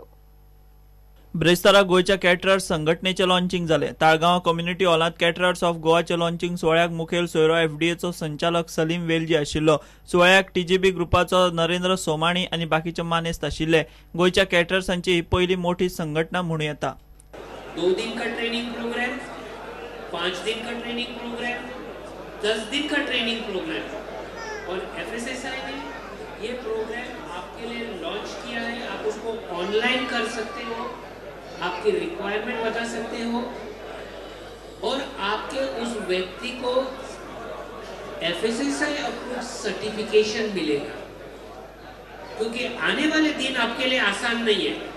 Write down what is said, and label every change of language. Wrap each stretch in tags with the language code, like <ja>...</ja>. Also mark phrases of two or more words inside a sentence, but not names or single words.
<kok>ब्रेस्तारा गोयच्या कॅटरर्स संघटनेचे लॉन्चिंग जाले। ताळगांव कम्युनिटी हॉलांत कॅटरर्स ऑफ गोवाचे लॉन्चिंग सोहळ्याक मुखेल सोयरो एफडीएचो संचालक सलीम वेलजी आशिल्लो। सोहळ्याक टीजीबी ग्रुपाचो नरेंद्र सोमाणी आनी बाकीचे मानेस्त आशिल्ले। गोयच्या कॅटरर्सांची ही पयली मोठी संघटना म्हणून येता।</kok> <hi>2 दिन का</hi> <en>training program,</en> <hi>5 दिन का</hi> <en>training program,</en> <hi>10 दिन का</hi> <en>training program</en> <hi>और एफएसएसआई ने ये प्रोग्राम आपके लिए लॉन्च किया है। आप उसको ऑनलाइन कर सकते हो, आपकी रिक्वायरमेंट बता सकते हो और आपके उस व्यक्ति को एफएसएसआई</hi> <en>approve certification</en> <hi>मिलेगा, क्योंकि आने वाले दिन आपके लिए आसान नहीं है।</hi>